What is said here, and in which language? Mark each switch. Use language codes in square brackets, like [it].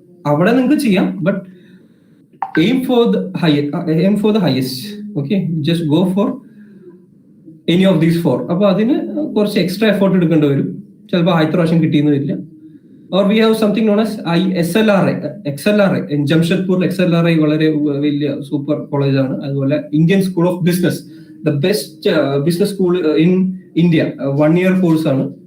[ml] അവിടെ നിങ്ങൾക്ക് ചെയ്യാം, [en] But aim for the highest. Okay, just go for any of these 4. [ml] അപ്പൊ അതിന് കുറച്ച് എക്സ്ട്രാ എഫേർട്ട് എടുക്കേണ്ടി വരും. ചിലപ്പോൾ 1000 പ്രാവശ്യം കിട്ടിയെന്ന് വരില്ല. [en] Or we have something known as XLRI in Jamshedpur. [ml] XLRI വളരെ വലിയ സൂപ്പർ കോളേജ് ആണ്. അതുപോലെ Indian school of business, [en] the best business school in India, [ml] 1 year course ആണ്.